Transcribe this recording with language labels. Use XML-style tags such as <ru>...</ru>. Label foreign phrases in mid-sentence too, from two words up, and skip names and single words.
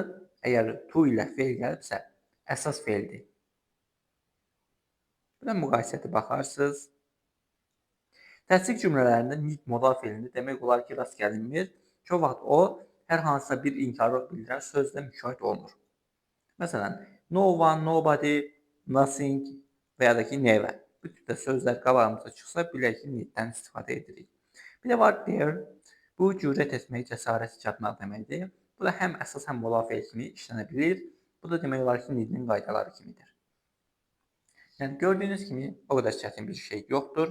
<az>Əgər to ilə fe'l gəlibsə, əsas fe'ldir. Buna müqayisəti baxarsınız. Təsdiq cümlələrində need modal fe'lində demək olar ki, rast gəlinmir. Çox vaxt o hər hansısa bir inkarlıq bildirən sözlə müşahidə olunur. Məsələn,</az> <en>no one, nobody, nothing</en> <az>və ya da ki, never. Bu tipdə sözlər qabağımıza çıxsa, bilək ki, need-dən istifadə edirik. Bir də var dare. Bu cürət etmək, cəsarət çatmaq deməkdir. Bu da həm əsas, həm müdafiə kimi işlənə bilir. Bu da demək olar ki, need-in qaydaları kimidir. Yəni gördüyünüz kimi o qədər çətin bir şey yoxdur.</az>